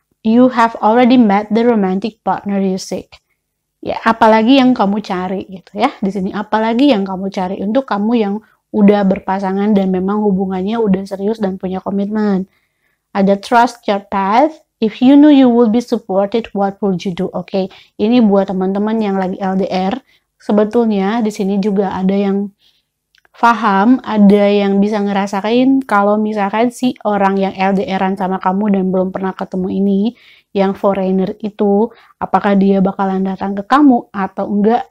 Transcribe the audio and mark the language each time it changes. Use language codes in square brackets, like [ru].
[en] You have already met the romantic partner you seek. [id] Ya, apalagi yang kamu cari gitu ya. Di sini apalagi yang kamu cari untuk kamu yang udah berpasangan dan memang hubungannya udah serius dan punya komitmen. Ada trust your path. [en] If you know you will be supported, what would you do? [id] Oke, ini buat teman-teman yang lagi LDR. Sebetulnya di sini juga ada yang paham, ada yang bisa ngerasain kalau misalkan si orang yang LDRan sama kamu dan belum pernah ketemu ini, yang foreigner itu, apakah dia bakalan datang ke kamu atau enggak?